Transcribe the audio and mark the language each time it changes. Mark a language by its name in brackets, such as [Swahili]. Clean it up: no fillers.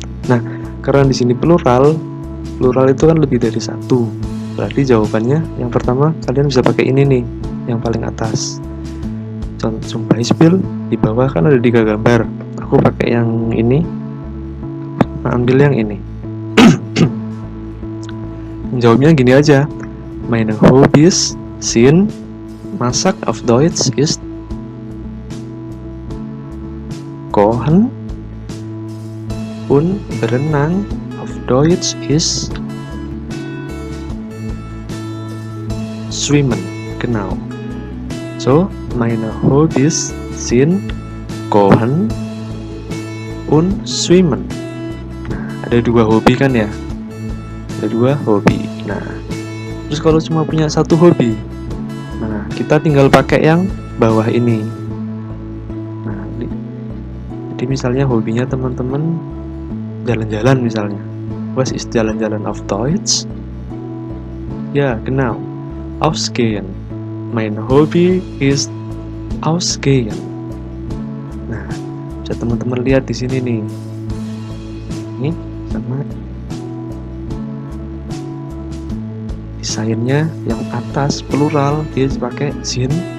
[Indonesian] Nah, karena di sini plural itu kan lebih dari satu. Berarti jawabannya yang pertama kalian bisa pakai ini nih, yang paling atas. [German] Zum Beispiel, [Indonesian] di bawah kan ada 3 gambar. Aku pakai yang ini, ambil yang ini. Jawabnya gini aja. [German] Meine Hobbys sind masak auf Deutsch ist kochen und berenang auf Deutsch is schwimmen. Genau. So, meine Hobbys sind kochen und schwimmen. [Indonesian] Nah, ada 2 hobi kan ya? Ada 2 hobi. Nah, terus kalau cuma punya 1 hobi, nah kita tinggal pakai yang bawah ini. Nah, jadi misalnya hobinya teman-teman jalan-jalan misalnya. [German] Was ist jalan-jalan auf Deutsch? [Indonesian] Ya, [German] genau. Ausgehen. Mein Hobby ist ausgehen. [Indonesian] Nah, bisa teman-teman lihat di sini nih. Ini sama desainnya yang atas plural dia pakai sind.